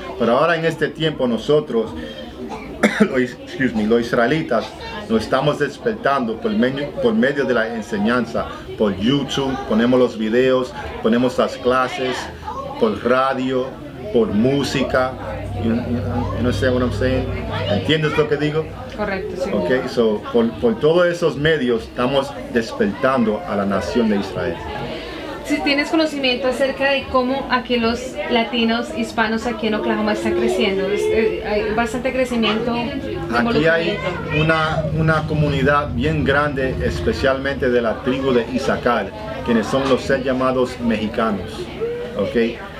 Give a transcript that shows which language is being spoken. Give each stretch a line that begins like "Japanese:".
Spanish: Pero ahora en este tiempo nosotros, los israelitas, nos estamos despertando por medio de la enseñanza, por YouTube, ponemos los videos, ponemos las clases, por radio, por música.
English: You understand what I'm saying?
Spanish: ¿Entiendes lo que digo? Correcto, sí.
English: Okay, so
Spanish: por todos esos medios estamos despertando a la nación de Israel. Si tienes conocimiento acerca de cómo aquí los latinos hispanos aquí en Oklahoma están creciendo, hay bastante crecimiento. Aquí hay una comunidad bien grande, especialmente de la tribu de Isaacar, quienes son los llamados mexicanos. Okay.